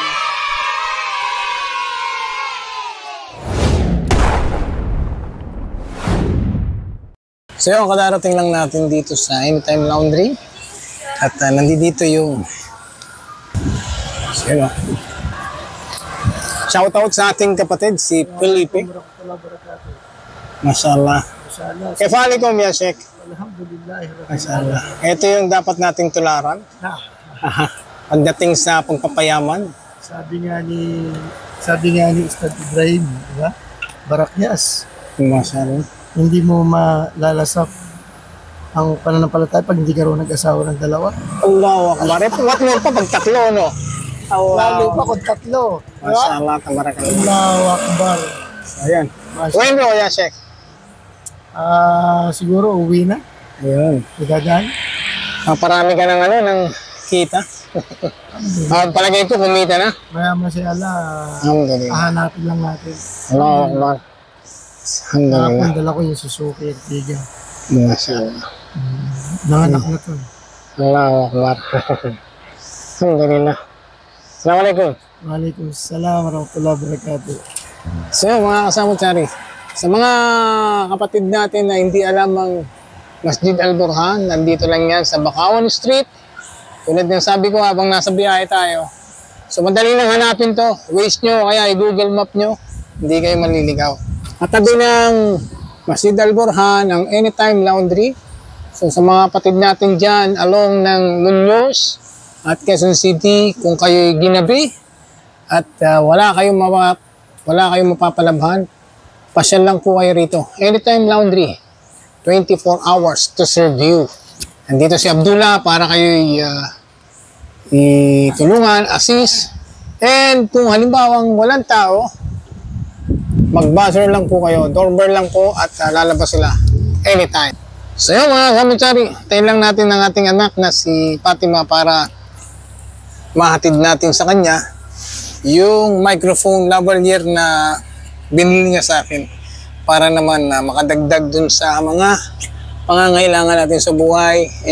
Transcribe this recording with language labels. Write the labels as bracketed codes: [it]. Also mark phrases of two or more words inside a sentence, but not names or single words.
[tl] So yun, kadarating lang natin dito sa Anytime Laundry. At nandito yung so, shoutout sa ating kapatid, si Felipe. [ar] ما شاء الله. كفالكم يا شيخ. [tl] Alhamdulillah. Mashallah. Ito yung dapat nating tularan. Pagdating sa pagpapayaman. Sabi nga ni Ustad Ibrahim, di ba? Barakyas. Mashallah. Hindi mo malalasap ang pananampalataya pag hindi ka raw nag-asawa ng dalawa. [ar] الله أكبر. [en] What more [tl] pa pag tatlo, no? Lalo pa kung tatlo. Di ba? [ar] ما شاء الله. تبارك الله. الله أكبر. [tl] Ayan. [en] When bro, ya Sheikh? [tl] Siguro uwi na. Ayun. Idadaan. Parami ka ng ng kita. Palagay ko, kumita na. Mayaman si Allah. Alhamdulillah. Hahanapin lang natin. [ar] الله أكبر. الحمد لله. [tl] Nakapundala ko yung Suzuki Ertiga. Mashallah. Nanganak na to. [ar] الله أكبر. الحمد لله. [tl] Assalamualaikum. [ar] وعليكم السلام ورحمة الله وبركاته. [tl] So mga kasama Chari, sa mga kapatid natin na hindi alam ang Masjid Al-Burhan, nandito lang yan sa Bakawan Street. Tulad ng sabi ko habang nasa biyahe tayo. So madali lang hanapin to. Waze nyo, kaya i-Google Map nyo. Hindi kayo maliligaw. At tabi ng Masjid Al-Burhan, ang Anytime Laundry. So sa mga kapatid natin dyan, along ng Muñoz at Quezon City, kung kayo'y ginabi at wala kayong mapapalabhan, pasyal lang po kayo rito. [en] Anytime Laundry, 24 hours to serve you. [tl] Nandito si Abdullah para kayo itulungan, assist. And kung halimbawang walang tao, mag-buzzer lang po kayo, doorbell lang po at lalabas sila anytime. So yun mga kamitsari, tayo lang natin ng ating anak na si Fatima para mahatid natin sa kanya yung [en] microphone lavalier [tl] na binili niya sa akin para naman makadagdag dun sa mga pangangailangan natin sa buhay.